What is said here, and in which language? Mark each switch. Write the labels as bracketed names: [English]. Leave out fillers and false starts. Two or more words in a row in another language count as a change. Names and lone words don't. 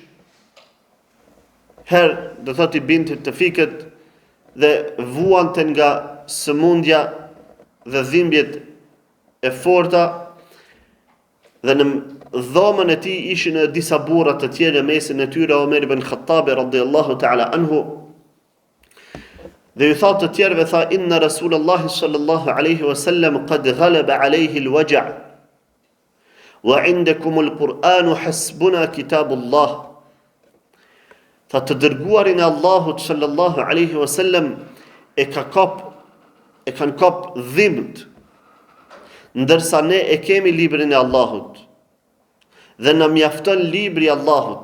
[Albanian] Herë do thotë i binti të fikët dhe vuante nga sëmundja dhe dhimbjet e forta, dhe në dhomën e tij ishin disa burra të tjerë, në mesin e tyre Omer ibn Khattabi [Arabic] رضي الله تعالى عنه. [Albanian] Dhe ju tha të tjerëve, tha: [Arabic] "إن رسول الله صلى الله عليه وسلم قد غلب عليه الوجع وعندكم القرآن حسبنا كتاب الله." [Albanian] Tha të dërguarin e Allahut [Arabic] صلى الله عليه وسلم [Albanian] e kanë kap dhimbët, ndërsa ne e kemi librin e Allahut dhe na mjafton libri i Allahut.